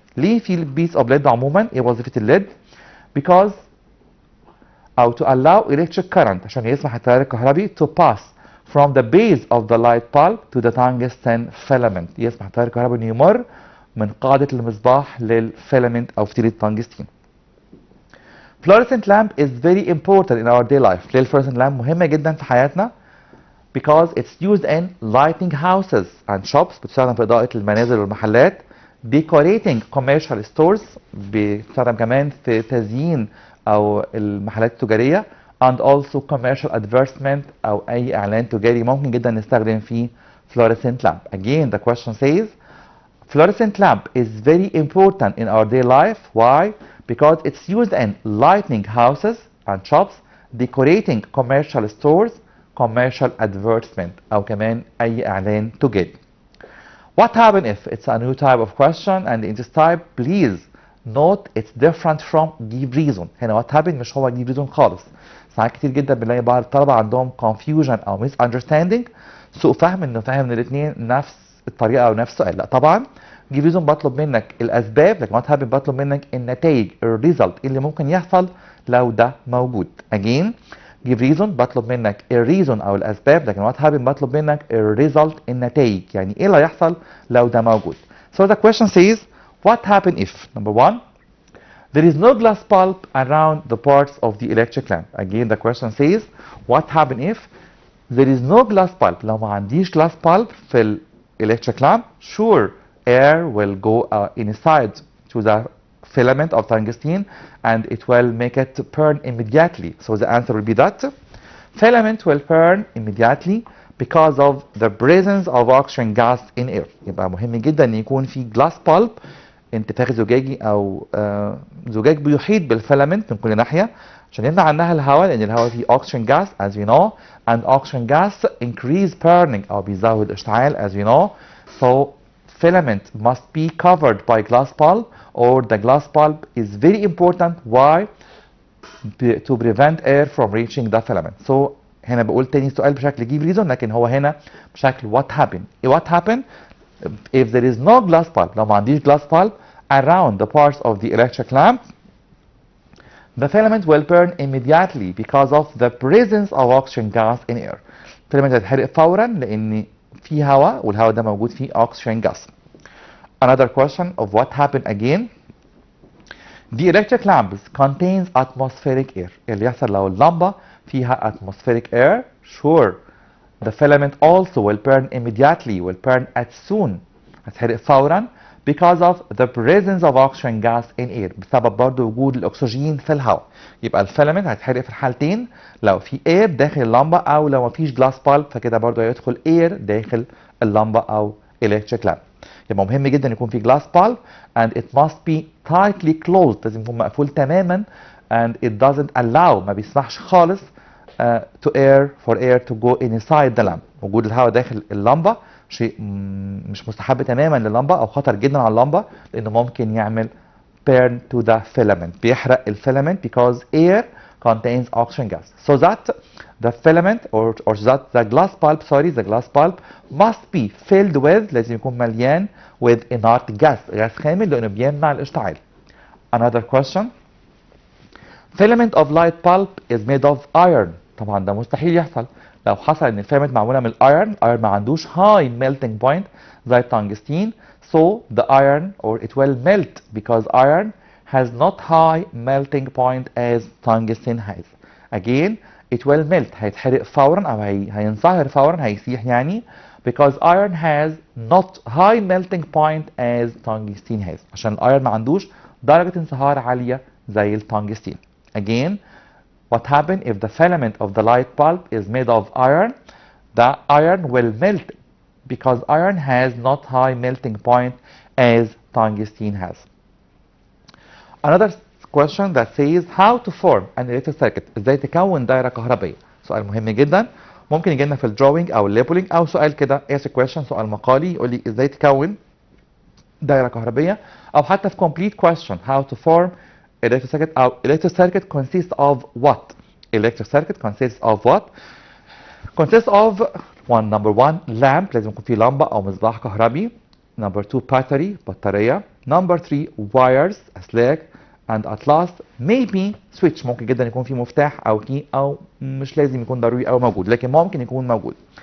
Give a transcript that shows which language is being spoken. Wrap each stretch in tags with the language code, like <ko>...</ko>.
<ar>ليه في البيس اوف ليد عموما؟ ايه وظيفه الليد؟</ar> <en>because</en> <ar>او</ar> <en>to allow electric current</en> <ar>عشان يسمح التيار الكهربي</ar> <en>to pass from the base of the light bulb to the tungsten filament.</en> <ar>يسمح التيار الكهربي انه يمر من قاعده المصباح للفيلامنت او فتيله التنجستين.</ar> <en>Fluorescent lamp is very important in our day life.</en> <ar>ليه الفلورسنت لامب مهمه جدا في حياتنا؟</ar> <en>because it's used in lighting houses and shops</en> <ar>بتستخدم في اضاءه المنازل والمحلات.</ar> <en>decorating commercial stores</en> <ar>بيستخدم كمان في تزيين او المحلات التجاريه</ar> <en>and also commercial advertisement</en> <ar>او اي اعلان تجاري ممكن جدا نستخدم فيه fluorescent lamp.</ar> <en>Again the question says fluorescent lamp is very important in our day life. Why? Because it's used in lighting houses and shops, decorating commercial stores, commercial advertisement</en> <ar>او كمان اي اعلان تجاري.</ar> <en>What happens if it's a new type of question and in this type please note it's different from give reason.</en> <ar>هنا</ar> <en>what happens</en> <ar>مش هو</ar> <en>give reason</en> <ar>خالص. ساعات كتير جدا بنلاقي بعض الطلبة عندهم confusion أو misunderstanding سوء فهم إنه فاهم إن الاتنين نفس الطريقة أو نفس السؤال. لا طبعا</ar> <en>give reason</en> <ar>بطلب منك الأسباب لكن</ar> <en>what happens</en> <ar>بطلب منك النتائج الريزلت اللي ممكن يحصل لو ده موجود. Again</ar> <en>give reason</en> <ar>بطلب منك الريزون او الاسباب لكن</ar> <en>what happen</en> <ar>بطلب منك الريزلت النتائج يعني ايه اللي هيحصل لو ده موجود.</ar> <en>So the question says what happen if number one there is no glass bulb around the parts of the electric lamp. Again the question says what happen if there is no glass bulb.</en> <ar>لو ما عنديش</ar> <en>glass bulb</en> <ar>في ال</ar> <en>electric lamp sure air will go inside to the filament of tungsten and it will make it burn immediately. So the answer will be that. Filament will burn immediately because of the presence of oxygen gas in air.</en> <ar>يبقى مهم جدا ان يكون في</ar> <en>glass pulp،</en> <ar>انتفاخ زجاجي او زجاج بيحيط بالفيلامنت من كل ناحيه عشان يمنع عنها الهواء، لان الهواء فيه</ar> <en>oxygen gas as we know, and oxygen gas increase burning</en> <ar>او بيزود اشتعال</ar> <en>as we know. So filament must be covered by glass pulp, or the glass pulp is very important. Why? To prevent air from reaching the filament.</en> <ar>So هنا بقول تاني سؤال بشكل</ar> <en>give reason،</en> <ar>لكن هو هنا بشكل</ar> <en>what happened. What happened if there is no glass pulp؟</en> <ar>لو ما عنديش</ar> <en>glass pulp around the parts of the electric lamp, the filament will burn immediately because of the presence of oxygen gas in air.</en> <ar>الفيلامنت هتتحرق فورا لان في هواء، والهواء ده موجود فيه</ar> <en>oxygen gas. Another question of what happened again. The electric lamps contains atmospheric air.</en> <ar>اللي يحصل لو اللمبة فيها</ar> <en>atmospheric air, sure, the filament also will burn immediately, will burn as soon.</en> <ar>هتحرق فورا</ar> <en>because of the presence of oxygen gas in air.</en> <ar>بسبب برضه وجود الأكسجين في الهواء. يبقى الفيلامنت هيتحرق في الحالتين، لو في air داخل اللمبة أو لو مفيش</ar> <en>glass pulp،</en> <ar>فكده برضه هيدخل air داخل اللمبة أو electric lamp. يبقى مهم جدا يكون في</ar> <en>glass pulp and it must be tightly closed،</en> <ar>لازم يكون مقفول تماما</ar> <en>and it doesn't allow،</en> <ar>ما بيسمحش خالص</ar> <en>to for air to go inside the lamp.</en> <ar>وجود الهواء داخل اللمبة شيء مش مستحب تماما لللمبة او خطر جدا على اللمبة، لانه ممكن يعمل</ar> <en>burn to the filament،</en> <ar>بيحرق الفيلامنت</ar> <en>because air contains oxygen gas. So that the filament or that the glass pulp, sorry, the glass pulp must be filled with،</en> <ar>لازم يكون مليان</ar> <en>with inert gas،</en> <ar>غاز خامل، لانه بيمنع الاشتعال.</ar> <en>Another question. Filament of light pulp is made of iron.</en> <ar>طبعا ده مستحيل يحصل. لو حصل ان الفيلامنت معموله من الايرن، الايرن ما عندوش</ar> <en>high melting point</en> <ar>زي التنجستين،</ar> <en>so the iron or it will melt because iron has not high melting point as tungsten has. Again it will melt،</en> <ar>هيتحرق فورا او هينصهر فورا، هيسيح يعني،</ar> <en>because iron has not high melting point as tungsten has،</en> <ar>عشان الايرن ما عندوش درجه انصهار عاليه زي التنجستين.</ar> <en>Again, what happens if the filament of the light bulb is made of iron? The iron will melt because iron has not high melting point as tungsten has. Another question that says how to form an electric circuit.</en> <ar>ازاي تكون دائرة كهربية؟ سؤال مهم جدا، ممكن يجي لنا في الدروينج او الليبلينج او سؤال كده</ar> <en>as a question،</en> <ar>سؤال مقالي يقول لي ازاي تكون دائرة كهربية، او حتى في</ar> <en>complete question how to form electric circuit. أو electric circuit consists of what? Electric circuit consists of what?</en> <ar>Consists of number one lamp، لازم يكون في لمبة أو مصباح كهربي.</ar> <en>Number two battery، بطارية. Number three wires، أسلاك. And at last maybe switch،</en> <ar>ممكن جدا يكون في مفتاح أو key، أو مش لازم يكون ضروري أو موجود، لكن ممكن يكون موجود.</ar>